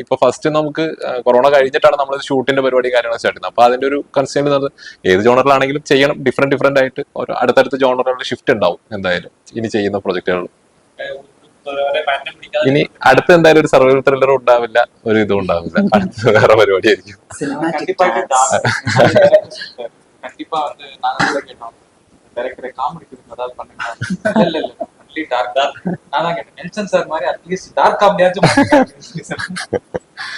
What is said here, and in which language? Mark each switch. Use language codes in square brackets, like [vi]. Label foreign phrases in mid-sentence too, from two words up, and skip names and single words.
[ml] ഇപ്പൊ ഫസ്റ്റ് നമുക്ക് കൊറോണ കഴിഞ്ഞിട്ടാണ് നമ്മൾ ഷൂട്ടിന്റെ പരിപാടി കാര്യങ്ങൾ സ്റ്റാർട്ട് ചെയ്യുന്നത്. അപ്പൊ അതിന്റെ ഒരു കൺസേൺ എന്നത് ഏത് ജോണറിലാണെങ്കിലും ചെയ്യണം, ഡിഫറെന്റ് ആയിട്ട് ഓരോ അടുത്തടുത്ത ജോണറുകളുടെ ഷിഫ്റ്റ് ഉണ്ടാവും എന്തായാലും ഇനി ചെയ്യുന്ന പ്രൊജക്ടുകൾ. പാറ്റേൺ പിടിക്കാതെ ഇനി അടുത്ത് എന്തായാലും ഒരു [en] survival thriller [ml] ഉണ്ടാവില്ല, ഒരു ഇതും ഉണ്ടാവില്ല. അടുത്ത് വേറെ പരിപാടിയായിരിക്കും. [ta] கண்டிப்பா வந்து நாங்க கூட கேட்டோம் டைரக்டரை காமெடி ஏதாவது பண்ணுங்க. [en] இல்ல only dark. [ta] நான் தான் கேட்டேன் நெல்சன் சார் மாதிரி [en] at least dark comedy